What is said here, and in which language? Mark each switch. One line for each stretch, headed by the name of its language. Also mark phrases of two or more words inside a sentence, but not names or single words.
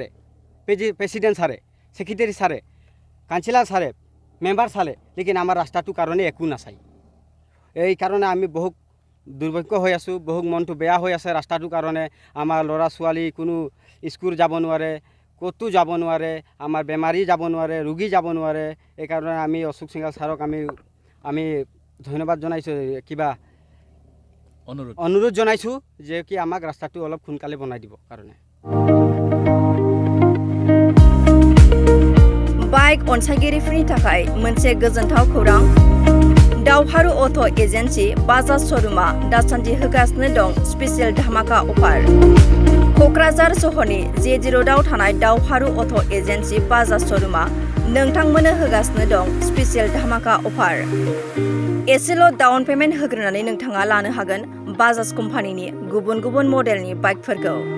Assamese: প্ৰেচিডেণ্ট ছাৰে সেক্ৰেটাৰী ছাৰে কাউন্সিলৰ ছাৰে মেম্বাৰ ছাৰে লেকিন আমাৰ ৰাস্তাটোৰ কাৰণে একো নাচায় এই কাৰণে আমি বহুত দুৰ্ভাগ্য হৈ আছোঁ বহুত মনটো বেয়া হৈ আছে ৰাস্তাটোৰ কাৰণে আমাৰ ল'ৰা ছোৱালী কোনো স্কুল যাব নোৱাৰে ক'তো যাব নোৱাৰে আমাৰ বেমাৰী যাব নোৱাৰে ৰোগী যাব নোৱাৰে এইকাৰণে আমি অশোক সিংগাৰ ছাৰক আমি ধন্যবাদ জনাইছোঁ কিবা অনুৰোধ জনাইছোঁ যে কি আমাক ৰাস্তাটো অলপ সোনকালে বনাই দিব কাৰণে
Bodo: बाइक अनसायगिरिफोरनि थाखाय मोनसे गोजोनथाव खौरां दावहारु अट' एजेन्सि बाजाज श'रुमा दासान्दि होगासिनो दं स्पेसियेल धामाका अफार क'क्राझार सहरनि J0 रोडआव थानाय दावहारु अट' एजेन्सि बाजाज श'रुमा नोंथांमोननो होगासिनो दं स्पेसियेल धामाका अफार एसेल'
English: down payment
Bodo: होग्रोनानै नोंथाङा लानो हागोन बाजाज कम्पानिनि गुबुन गुबुन मडेलनि बाइकफोरखौ